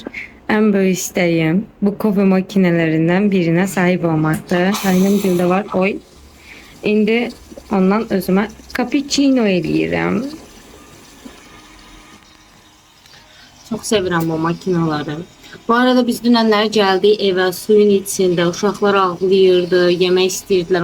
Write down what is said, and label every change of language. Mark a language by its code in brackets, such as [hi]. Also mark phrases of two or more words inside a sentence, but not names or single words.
[tr] En böyük istəyim bu kofe makinelerinden birine sahip olmaktır. [az] Benim dildə var. Oy. İndi ondan özümə cappuccino eləyirəm. Çox sevirəm bu makinaları. Bu arada biz dünənlər gəldik evə, suyun içində, uşaqlar ağlayırdı, yemək istəyirdilər.